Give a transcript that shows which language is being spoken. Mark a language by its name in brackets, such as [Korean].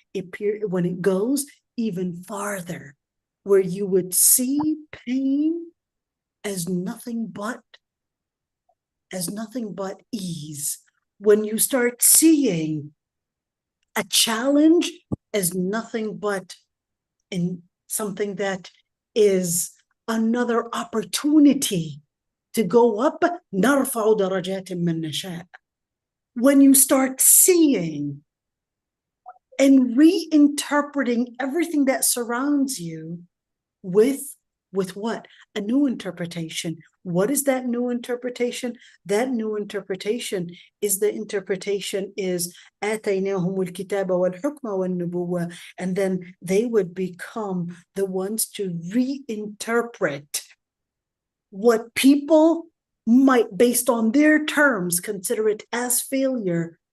[English] When it goes even farther, where you would see pain as nothing but ease. When you start seeing a challenge as nothing but in something that is another opportunity to go up, [Arabic] نرفع درجات من نشاء. [English] When you start seeing and reinterpreting everything that surrounds you with what? A new interpretation. What is that new interpretation? That new interpretation is [Arabic] آتيناهم الكتاب والحكم والنبوة, [English] and then they would become the ones to reinterpret what people might, based on their terms, consider it as failure.